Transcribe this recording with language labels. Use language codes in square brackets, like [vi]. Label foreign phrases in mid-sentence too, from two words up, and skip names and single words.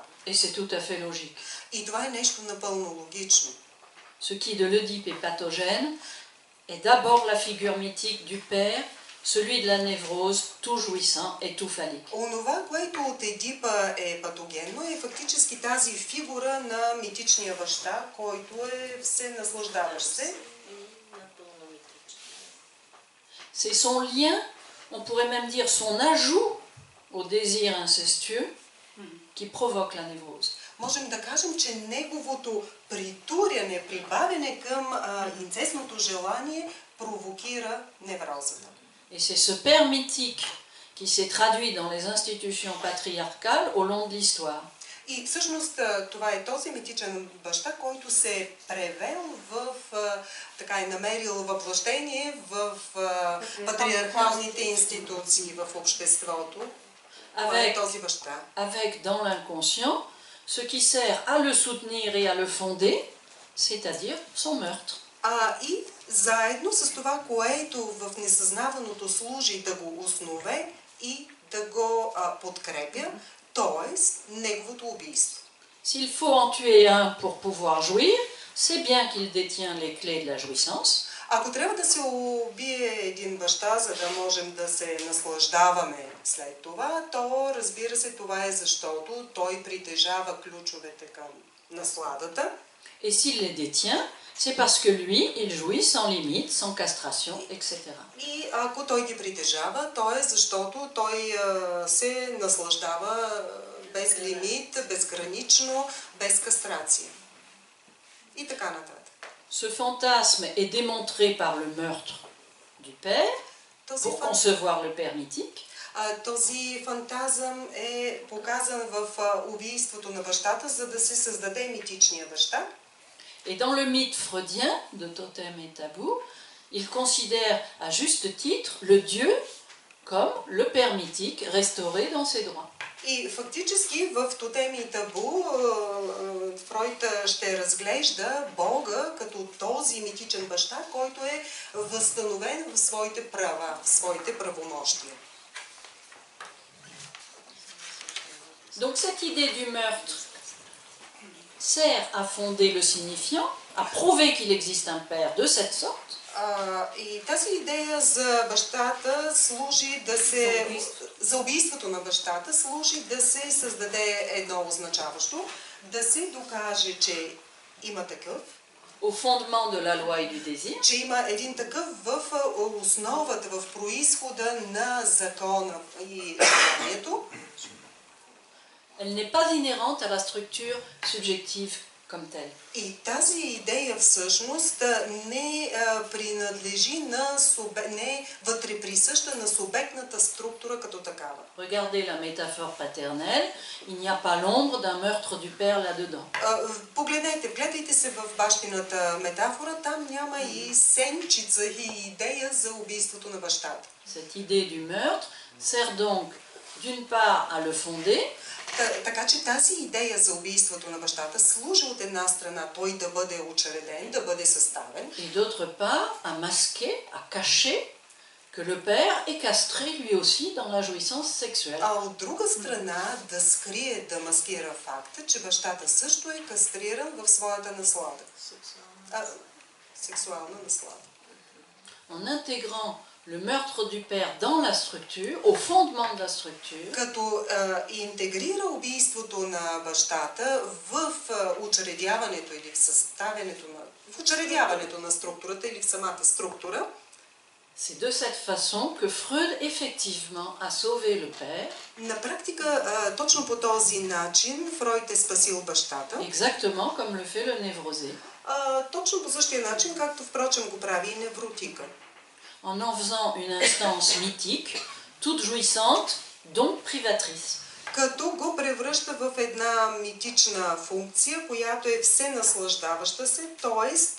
[fr] Et c'est tout à fait logique. [bg] И това е нещо напълно логично. [fr] Ce qui de l'Oedipe est pathogène est d'abord la figure mythique du père, celui de la névrose, tout jouissant et tout phallique. [bg] Онова, което от Едипа е патогенно, е фактически тази фигура на митичния баща, който е все наслаждаващ се. [fr] C'est son lien, on pourrait même dire son ajout au désir incestueux qui provoque la névrose. [bg] Можем да кажем, че неговото притуряне, прибавяне към инцестното желание провокира неврозата. [fr] Et c'est ce père mythique qui s'est traduit dans les institutions patriarcales au long de l'histoire. [bg] И всъщност това е този митичен баща, който се е превел така е намерил въплъщение в патриархалните институции в обществото. [fr] Avec, [bg] този баща. [fr] Avec dans l'inconscient ce qui sert à le soutenir et à le fonder, c'est-à-dire son meurtre. [bg] И заедно с това, което в несъзнаваното служи да го основе и да го подкрепя, т.е. неговото убийство. [fr] S'il faut en tuer un pour pouvoir jouir, c'est bien qu'il détient les clés de la jouissance. [bg] Ако трябва да се убие един баща, за да можем да се наслаждаваме след това, то разбира се, това е защото той притежава ключовете към насладата. [fr] Et s'il les détient, c'est parce que lui, il jouit sans limite, sans castration, etc. [bg] И ако той ги притежава, то е защото той се наслаждава без лимит, безгранично, без кастрация. И така нататък. [fr] Ce fantasme est démontré par le meurtre du père, pour concevoir le père mythique. [bg] Този фантазъм е показан в убийството на бащата, за да се създаде митичния баща. [fr] Et dans le mythe freudien de Totem et Tabou, il considère à juste titre le Dieu comme le père mythique restauré dans ses droits. [bg] И фактически в Тотем и Табу Фройд ще разглежда Бога като този митичен баща, който е възстановен в своите права, в своите правомощия. [fr] Donc cette idée du meurtre sert à fonder le signifiant, à prouver qu'il existe un père de cette sorte. [bg] И тази идея за бащата служи да се... За убийството на бащата служи да се създаде едно означаващо, да се докаже, че има такъв. [fr] Au fondement de la loi et du désir. [bg] Че има един такъв в основата, в произхода на закона и желанието. [fr] Elle n'est pas inhérente à la structure subjective comme telle. [bg] И тази идея всъщност не принадлежи на не вътре присъща на субектната структура като такава. [fr] Regardez la métaphore paternelle, il n'y a pas l'ombre d'un meurtre du père là-dedans. [bg] Погледнете, гледайте се в бащината метафора, там няма и сенчица и идея за убийството на бащата. [fr] Cette idée du meurtre sert donc d'une part à le fonder. [bg] Така че тази идея за убийството на бащата служи от една страна той да бъде учреден, да бъде съставен. [fr] Et d'autre part à masquer, à cacher que le père est castré lui aussi dans la jouissance sexuelle. [bg] А от друга страна да скрие, да маскира факта, че бащата също е кастриран в своята наслада. Сексуална наслада. [fr] En intégrant le meurtre du père dans la structure, au fondement de la structure. [bg] Като интегрира убийството на бащата в учредяването или в съставянето на в учредяването на структурата или в самата структура. [fr] C'est de cette façon que Freud effectivement a sauvé le père. [bg] На практика точно по този начин Фройд е спасил бащата. [fr] Exactement comme le fait le névrosé. [bg] Точно по същия начин, както впрочем го прави и невротика. [fr] En en faisant une instance mythique, toute jouissante, donc privatrice. [bg] Като го превръща в една митична функция, която е все наслаждаваща се, т.е.